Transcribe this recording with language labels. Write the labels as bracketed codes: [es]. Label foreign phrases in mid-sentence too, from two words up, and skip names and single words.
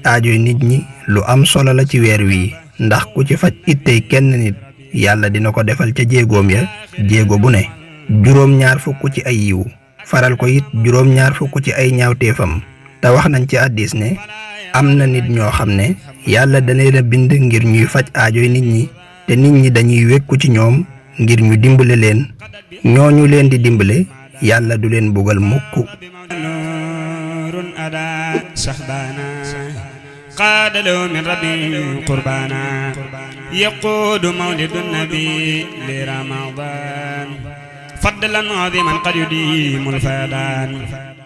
[wo] aajoy nit ñi lu am solo la ci weer wi ndax ku ci faj ittey kenn nit yàlla dina ko defal ca jéegoom ya jéego bu ne juróom ñaar fukk ci ay yiw faral ko it juróom ñaar fukk ci ay ñaawteefam te wax nañ ci hadiis ne am na nit ñoo xam ne yàlla dana leen bind ngir ñuy faj aajoy nit ñi te nit ñi dañuy wekku ci ñoom ngir ñu dimbale leen ñooñu leen di dimbale yàlla du leen bugal mukk [ar] قاد له من ربي قربانا يقود مولد النبي لرمضان فضلا عظيما قد يديم الفيضان